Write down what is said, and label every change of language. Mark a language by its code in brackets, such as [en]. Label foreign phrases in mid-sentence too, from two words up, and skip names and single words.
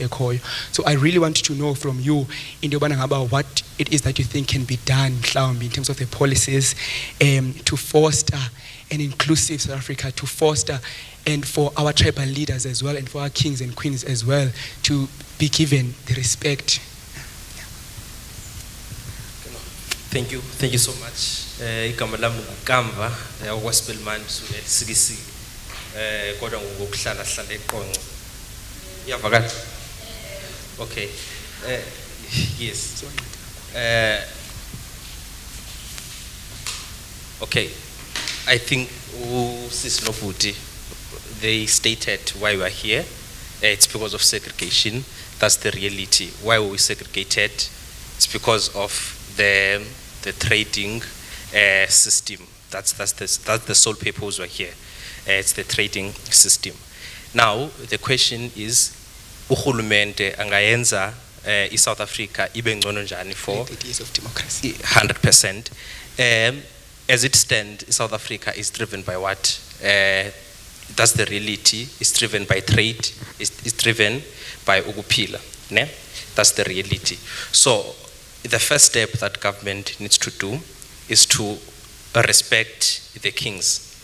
[en] So I really want to know from you, about what it is that you think can be done in terms of the policies to foster an inclusive South Africa, to foster, and for our tribal leaders as well, and for our kings and queens as well, to be given the respect. Thank you so much. [zu] Igama lami nguKamva wakwaSpelman Sikisi kodwa ngokuhlala hlala eqonqo. Iyavakala? [en] Okay. Yes. Okay. I think Sis Nobuti, they stated why we are here. It's because of segregation. That's the reality. Why were we segregated? It's because of the trading system. That's the sole purpose we're here. It's the trading system. Now the question is, [xh] uhulumende angayenza South Africa ibe ngcono njani for [en] 30 years of democracy? 100%. As it stands, South Africa is driven by what? That's the reality. It's driven by trade. It's driven by ukupila. Ne? That's the reality. So the first step that government needs to do is to respect the kings.